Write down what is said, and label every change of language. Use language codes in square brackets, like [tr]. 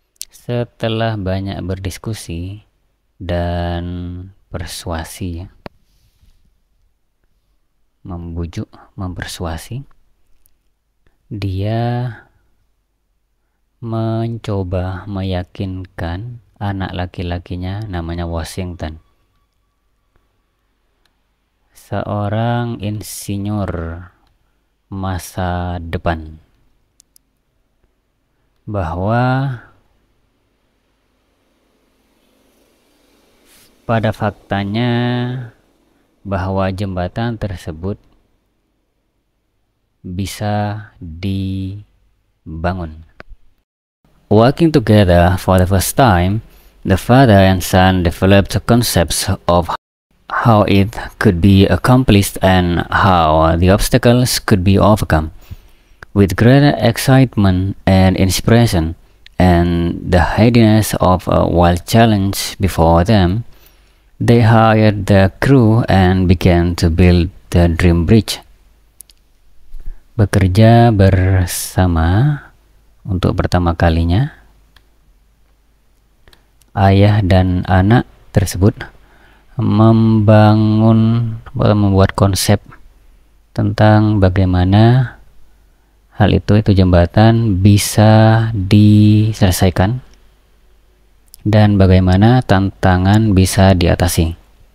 [id] Setelah banyak berdiskusi dan persuasi, mempersuasi, dia mencoba meyakinkan anak laki-lakinya, namanya Washington, seorang insinyur masa depan, bahwa pada faktanya bahwa jembatan tersebut bisa dibangun. [en] Working together for the first time, the father and son developed concepts of how it could be accomplished and how the obstacles could be overcome. With great excitement and inspiration and the headiness of a wild challenge before them, they hired the crew and began to build the dream bridge. [id] Bekerja bersama untuk pertama kalinya, ayah dan anak tersebut membuat konsep tentang bagaimana hal itu jembatan bisa diselesaikan dan bagaimana tantangan bisa diatasi.